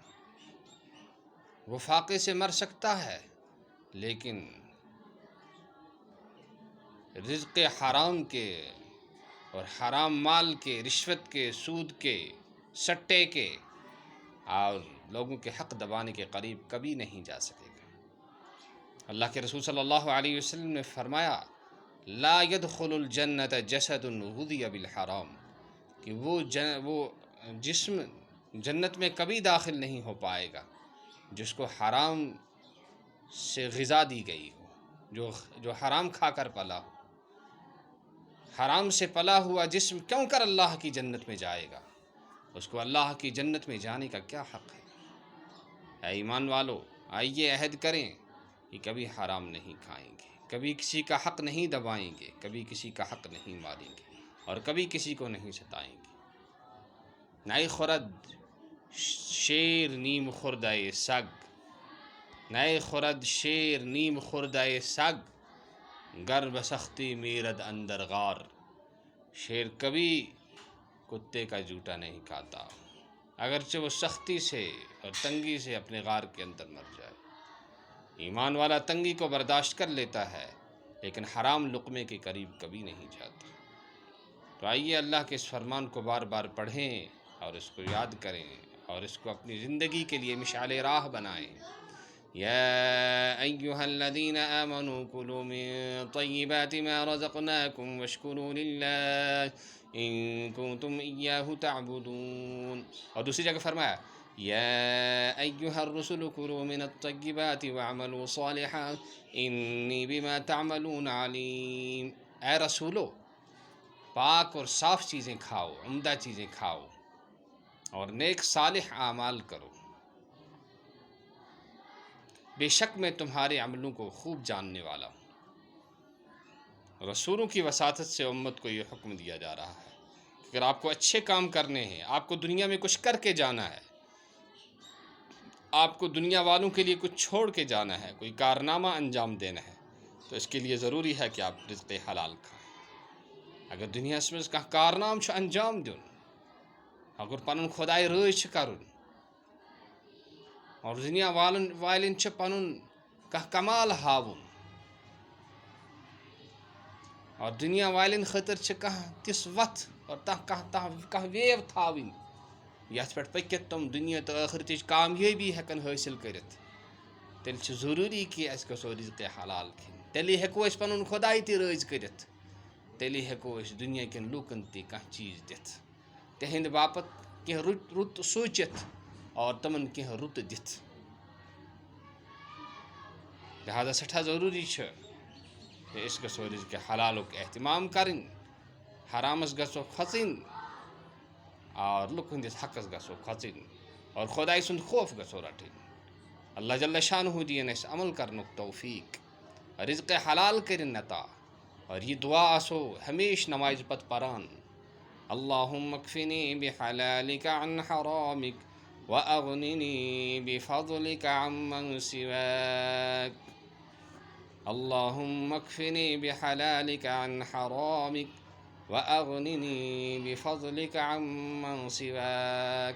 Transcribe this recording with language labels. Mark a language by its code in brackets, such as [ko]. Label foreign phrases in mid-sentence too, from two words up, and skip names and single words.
[ur] وہ فاقے سے مر سکتا ہے، لیکن رزق حرام کے اور حرام مال کے، رشوت کے، سود کے، سٹے کے اور لوگوں کے حق دبانے کے قریب کبھی نہیں جا سکے گا. اللہ کے رسول صلی اللہ علیہ وسلم نے فرمایا، [ar] لا يدخل الجنت جسد غذی بالحرام، [ur] کہ وہ جسم جنت میں کبھی داخل نہیں ہو پائے گا جس کو حرام سے غذا دی گئی ہو، جو حرام کھا کر پلا ہو. حرام سے پلا ہوا جسم کیوں کر اللہ کی جنت میں جائے گا؟ اس کو اللہ کی جنت میں جانے کا کیا حق ہے؟ اے ایمان والو، آئیے عہد کریں کہ کبھی حرام نہیں کھائیں گے، کبھی کسی کا حق نہیں دبائیں گے، کبھی کسی کا حق نہیں ماریں گے، اور کبھی کسی کو نہیں ستائیں گے. [fa] نئی خورد شیر نیم خوردۂ سگ، نئے خورد شیر نیم خوردۂ سگ، گر بسختی میرد اندر غار. [ur] شیر کبھی کتے کا جوٹا نہیں کھاتا، اگرچہ وہ سختی سے اور تنگی سے اپنے غار کے اندر مر جائے. ایمان والا تنگی کو برداشت کر لیتا ہے، لیکن حرام لقمے کے قریب کبھی نہیں جاتا. تو آئیے اللہ کے اس فرمان کو بار بار پڑھیں اور اس کو یاد کریں اور اس کو اپنی زندگی کے لیے مشعل راہ بنائیں. [ar] يا أيها الذين آمنوا كلوا من طيبات ما رزقناكم واشكروا لله إن كنتم إياه تعبدون. [ur] اور دوسری جگہ فرمایا، [ar] يا أيها الرسل كلوا من الطيبات واعملوا صالحا إني بما تعملون عليم. [ur] اے رسولو، پاک اور صاف چیزیں کھاؤ، عمدہ چیزیں کھاؤ، اور نیک صالح اعمال کرو. بے شک میں تمہارے عملوں کو خوب جاننے والا ہوں. رسولوں کی وساطت سے امت کو یہ حکم دیا جا رہا ہے کہ اگر آپ کو اچھے کام کرنے ہیں، آپ کو دنیا میں کچھ کر کے جانا ہے، آپ کو دنیا والوں کے لیے کچھ چھوڑ کے جانا ہے، کوئی کارنامہ انجام دینا ہے، تو اس کے لیے ضروری ہے کہ آپ رزق حلال کھائیں. اگر دنیا میں [ks] اس کا کارنام انجام دون، اگر پنن خدائے رٲض کرن، اور دنیا والن پنن کمال ہاون، اور دنیا والن خاطر تس وتھ اور ویو تھاون یت پہ پکت تم دنیا تو آخرتچ کامیابی ہیکن حاصل کرت، تیل ضروری کہ اس گژھو رزق حلال کھین. تیلی ہیکو اس پنن خدائی تہ رٲض کرت، تیلی ہیکو اس دنیا کن لوکن تہ کانٛہہ چیز دتھ، تہند باپت کینٛہہ رُت سوٗنٛچِتھ اور تمن کینٛہہ رُت دتھ. لہذا سٹھاہ [ur] ضروری ہے کہ [ks] اس گژھو رزق حلالک اہتمام کریں، حرامس گژھو کھوژن، اور لُکھ ہندس حقس گژھو کھوژن، اور خدائی سند خوف گژھو رٹن. اللہ جل شانہ دین اس عمل کرنک توفیق، رزق حلال کرن عطا. اور یہ دعا آسو ہمیشہ نماز پت پران، [ar] اللہم اکفنی بحلالک عن حرامک واغننی بفضلک عمن سواک. اللہم اکفنی بحلالک عن حرامک واغننی بفضلک عمن سواک.